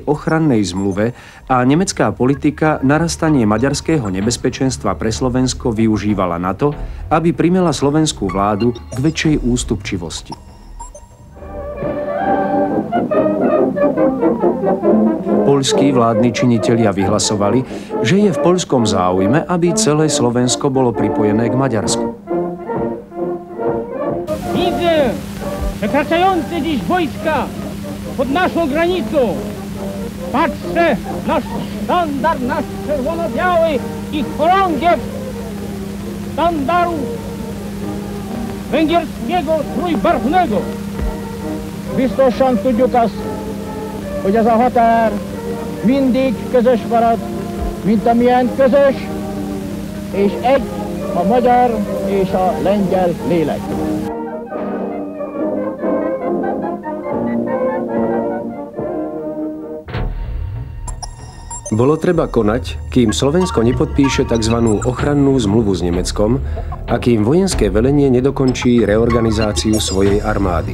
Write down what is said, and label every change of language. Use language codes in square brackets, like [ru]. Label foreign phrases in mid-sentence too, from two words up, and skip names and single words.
[sk] Ochrannej zmluve a nemecká politika narastanie maďarského nebezpečenstva pre Slovensko využívala na to, aby primela slovenskú vládu k väčšej ústupčivosti. Poľskí vládni činitelia vyhlasovali, že je v poľskom záujme, aby celé Slovensko bolo pripojené k Maďarsku. [pl] Widzę przekraczające dziś wojska pod naszą granicą. Patrzę, nasz sztandar, nasz czerwono-biały i chorągiew sztandaru węgierskiego trójbarwnego. [hu] Biztosan tudjuk azt, hogy ez a határ mindig közös marad, mint amilyen közös, és egy a magyar és a lengyel lélek. [sk] Bolo treba konať, kým Slovensko nepodpíše tzv. Ochrannú zmluvu s Nemeckom a kým vojenské velenie nedokončí reorganizáciu svojej armády.